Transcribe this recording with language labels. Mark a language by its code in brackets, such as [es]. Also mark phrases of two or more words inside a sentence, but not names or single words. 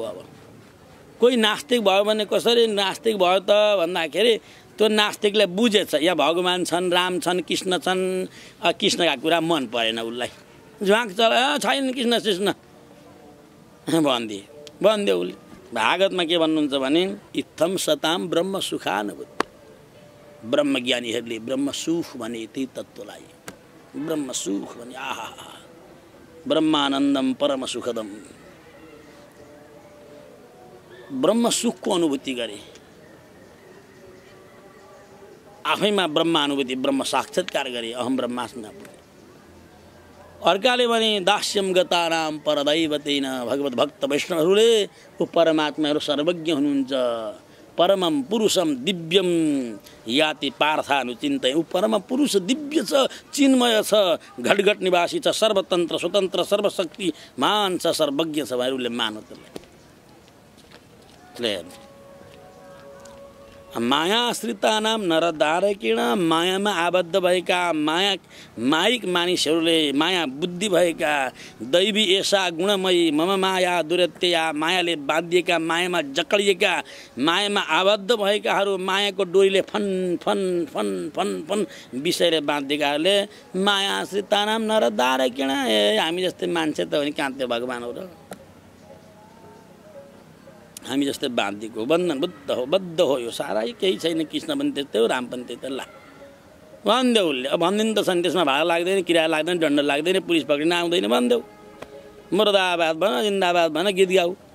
[ne] अब कोही नास्तिक भयो भने कसरी नास्तिक भयो त भन्दाखेरि त्यो नास्तिकले बुझेछ यहाँ भगवान छन्, राम छन्, कृष्ण छन्। कृष्णका कुरा मन परेन उसलाई, झ्वाक चला छैन कृष्ण भनिदियो उसले। भागवतमा के भन्नुहुन्छ भने [sa] इत्थम सताम ब्रह्म सुखानुभूति। [ne] ब्रह्मज्ञानीहरूले ब्रह्म सुख भने त्यही तत्त्वलाई ब्रह्म सुख भने [sa] आहा ब्रह्मानन्दम परम सुखदम, [ne] ब्रह्म सुखको अनुभूति गरे। आफैमा ब्रह्मानुभूति, ब्रह्म साक्षात्कार गरे। [sa] अहम ब्रह्मास्मि। [ne] अर्काले भने [sa] दास्यम गतानाम परदैवतेन, [ne] भगवत भक्त वैष्णवहरूले ऊ परमात्माहरू सर्वज्ञ हुनुहुन्छ। [sa] परमम पुरुषम दिव्यम याति पार्थानुचिन्तय। [ne] ऊ परम पुरुष दिव्य छ, चिन्मय छ, घटघट निवासी छ, सर्वतन्त्र स्वतन्त्र सर्वशक्ति मान छ, सर्वज्ञ छ। भाइहरूले मानो त्यसलाई। [sa] मायाश्रितानां नरदारकेण [ne] मायामा आबद्ध भएका मायिक मानिसहरूले माया बुद्धि भएका [sa] दैवी ऐसा गुणमयी मम माया दुरत्यया [ne] मायाले बाँधिएका मायामा जकडिएका मायामा आबद्ध भएकाहरू मायाको डोरीले फन फन फन फन फन विषयले बाँधिएकाहरूले [sa] मायाश्रितानां नरदारकेण [ne] हामी जस्तै मान्छे त हो नि कहाँ त्यो भगवान हो र हामी जस्तै बाँधिएको बन्धन बद्ध हो यो सारा केही छैन कृष्ण पनि त्यस्तै हो राम पनि त्यस्तै ला भनिदेऊ उसले अब भनिदिनु त छन् त्यसमा भाडा लाग्दैन किराया लाग्दैन दण्ड लाग्दैन पुलिस पक्रिन आउँदैन भनिदेऊ मुर्दाबाद भन जिन्दाबाद भन गीत गाऊ